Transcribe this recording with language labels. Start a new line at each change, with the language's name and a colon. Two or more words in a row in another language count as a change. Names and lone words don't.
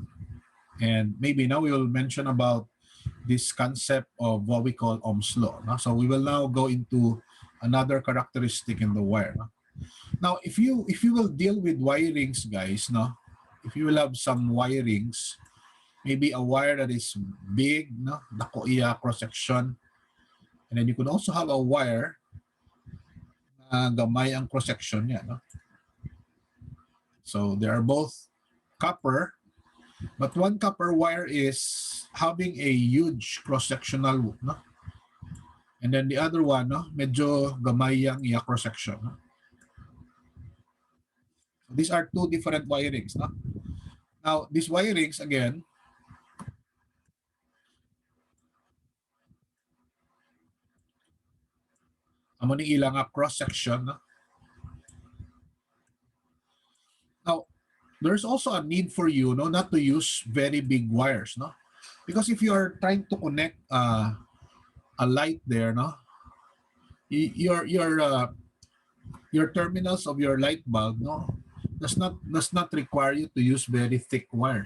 English: And maybe now we will mention about this concept of what we call Ohm's law. No? So we will now go into another characteristic in the wire. No? Now, if you will deal with wirings, guys, no, if you will have some wirings, maybe a wire that is big, no,
Hiligaynon: dako iya
English: cross section, and then you could also have a wire
Hiligaynon: na gamay ang cross section niya,
English: no. So they are both copper, but one copper wire is having a huge cross sectional, no, and then the other one,
Hiligaynon: no, medyo gamay ang iya cross section.
English: No? These are two different wirings. No? Now, these wirings, again,
Hiligaynon: amo ni ilang cross-section. No?
English: Now, there's also a need for you no, not to use very big wires. No? Because if you are trying to connect a light there, no, your terminals of your light bulb no, does not require you to use very thick wires.